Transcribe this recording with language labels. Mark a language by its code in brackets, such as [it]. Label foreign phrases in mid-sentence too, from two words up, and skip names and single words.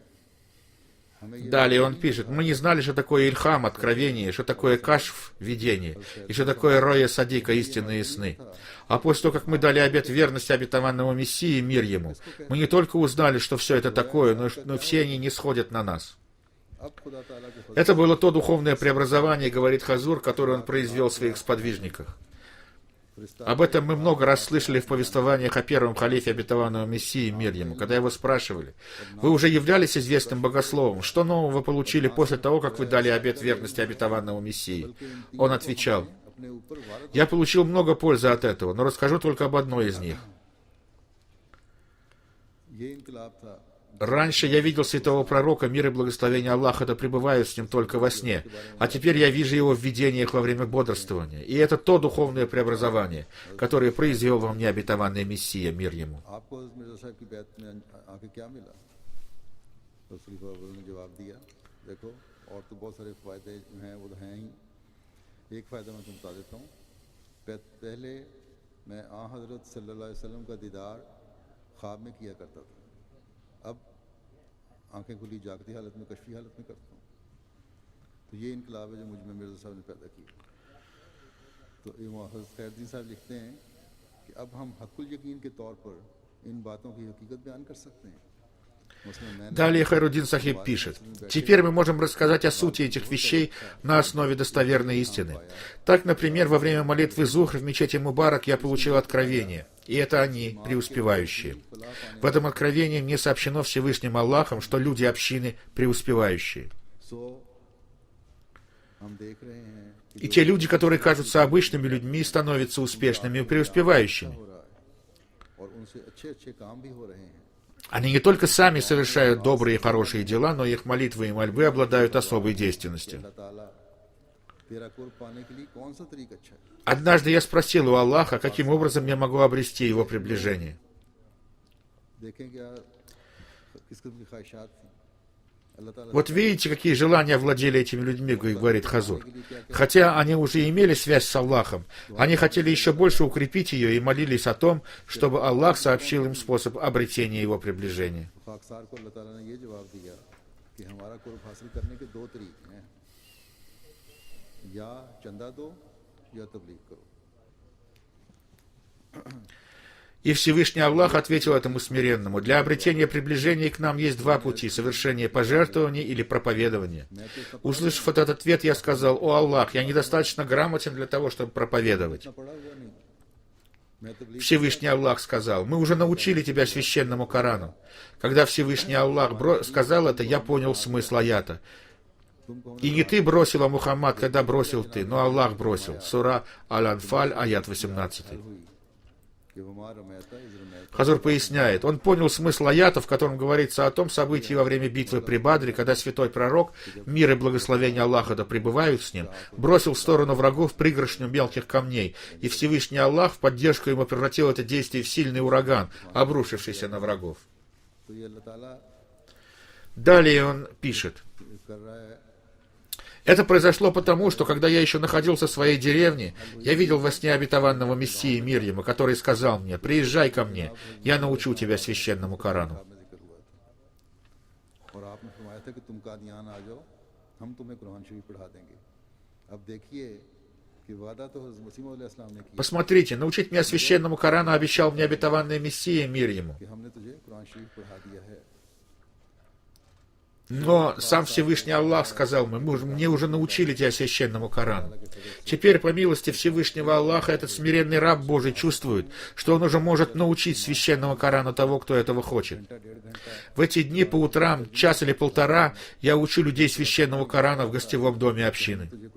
[ur] ہمیں یہ [ru] Далее он пишет: «Мы не знали, что такое Ильхам, откровение, что такое Кашф, видение, и что такое Роя Садика, истинные сны. А после того, как мы дали обет верности обетованному Мессии, мир ему, мы не только узнали, что все это такое, но все они не сходят на нас». [ur] اب خدا تعالیٰ کے فضل [ru] Это было то духовное преобразование, говорит Хазур, которое он произвел в своих сподвижниках. Об этом мы много раз слышали в повествованиях о первом халифе обетованного Мессии, мир ему, когда его спрашивали: «Вы уже являлись известным богословом, что нового вы получили после того, как вы дали обет верности обетованному Мессии?» Он отвечал: [ur] اپنے اوپر وارد [ru] «Я получил много пользы от этого, но расскажу только об одной из них. [ur] یہ انقلاب تھا [ru] Раньше я видел святого пророка, мир и благословение Аллаха да пребывают с ним только во сне, а теперь я вижу его в видениях во время бодрствования. И это то духовное преобразование, которое произвел во мне обетованный Мессия, мир ему». [ur] آپ کو حضرت مرزا صاحب کی بیعت میں آ کے کیا ملا؟ تو خلیفہ اول نے جواب دیا، دیکھو اور تو بہت سارے فائدے ہیں، وہ تو ہیں ہی. ایک فائدہ میں تم بتا دیتا ہوں۔ پہلے میں آں حضرت [ar] صلى الله عليه وسلم [ur] کا دیدار خواب میں کیا کرتا تھا، اب آنکھیں کھلی جاگتی حالت میں، کشفی حالت میں کرتا ہوں. تو یہ انقلاب ہے جو مجھ میں مرزا صاحب نے پیدا کیا. تو حضرت خیردین صاحب لکھتے ہیں کہ اب ہم حق الیقین کے طور پر ان باتوں کی حقیقت بیان کر سکتے ہیں. مثلاً میں نے [ru] Далее Хайруддин Сахиб пишет: «Теперь мы можем рассказать о сути этих вещей на основе достоверной истины. Так, например, во время молитвы Зухр в мечети Мубарак я получил откровение, и это они, преуспевающие. В этом откровении мне сообщено Всевышним Аллахом, что люди общины преуспевающие. [ur] سو ہم دیکھ رہے ہیں کہ [ru] И те люди, которые кажутся обычными людьми, становятся успешными и преуспевающими. [ur] ہو رہا ہے اور ان سے اچھے اچھے کام بھی ہو رہے ہیں. [ru] Они не только сами совершают добрые и хорошие дела, но их молитвы и мольбы обладают особой действенностью». [ur] اللہ تعالیٰ تیرا قرب پانے کے لیے کون سا طریقہ اچھا ہے? [ru] Однажды я спросил у Аллаха, каким образом я могу обрести его приближение. [ur] دیکھیں کیا کس قسم کی خواہشات تھیں. اللہ تعالیٰ [ru] Вот видите, какие желания овладели этими людьми, говорит Хазур. Хотя они уже имели связь с Аллахом, они хотели еще больше укрепить ее и молились о том, чтобы Аллах сообщил им способ обретения его приближения. [ur] خاکسار کو اللہ تعالیٰ نے یہ جواب دیا کہ ہمارا قرب حاصل کرنے کے دو طریقے ہیں، یا چندہ دو یا تبلیغ کرو. [ru] И Всевышний Аллах ответил этому смиренному: «Для обретения приближения к нам есть два пути: совершение пожертвований или проповедования». Услышав этот ответ, я сказал: «О Аллах, я недостаточно грамотен для того, чтобы проповедовать». [ur] پڑھا ہوا نہیں، میں تبلیغ [ru] Всевышний Аллах сказал: «Мы уже научили тебя священному Корану». Когда Всевышний Аллах сказал это, я понял смысл аята. «И не ты бросила, Мухаммад, когда бросил ты, но Аллах бросил». Сура Аль-Анфаль, аят 18. [ur] ہوئی کہ [ar] وما رميت إذ رميت. [ru] Хазур поясняет: он понял смысл аята, в котором говорится о том событии во время битвы при Бадре, когда святой пророк, мир и благословение Аллаха да пребывают с ним, бросил в сторону врагов пригоршню мелких камней, и Всевышний Аллах в поддержку ему превратил это действие в сильный ураган, обрушившийся на врагов. [ur] تو یہ اللہ تعالیٰ [ru] Далее он пишет: [ur] کر رہا ہے. [ru] «Это произошло потому, что когда я еще находился в своей деревне, я видел во сне обетованного Мессии, мир ему, который сказал мне: приезжай ко мне, я научу тебя священному Корану». [ur] میں ذکر ہوا تھا اور آپ نے فرمایا تھا کہ تم قادیان آ جاؤ، ہم تمہیں قرآن شریف پڑھا دیں گے. اب دیکھیے کہ وعدہ تو حضرت مسیح موعود علیہ السلام نے کیا [ru] Посмотрите, научить меня священному Корану обещал мне обетованный Мессия, мир ему. [ur] کہ ہم نے تجھے قرآن شریف پڑھا دیا ہے. [ru] Но сам Всевышний Аллах сказал мне уже научили тебя священному Корану. Теперь, по милости Всевышнего Аллаха, этот смиренный раб Божий чувствует, что он уже может научить священному Корану того, кто этого хочет. В эти дни по утрам, час или полтора, я учу людей священного Корана в гостевом доме общины.